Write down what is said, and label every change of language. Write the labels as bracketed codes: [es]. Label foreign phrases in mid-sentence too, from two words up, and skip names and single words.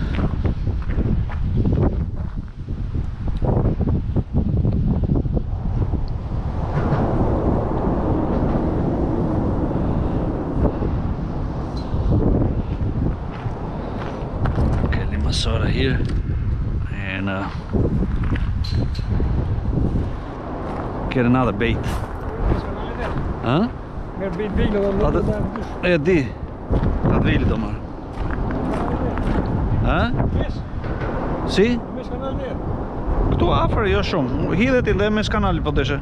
[en] Okay, leave my soda here and get another bait. [nl] Huh? Ja, die. Dat wil je dan maar. Huh? [sq] Si? Këtu afër jo shumë. Hidhet i dhe mes kanalit po deshe.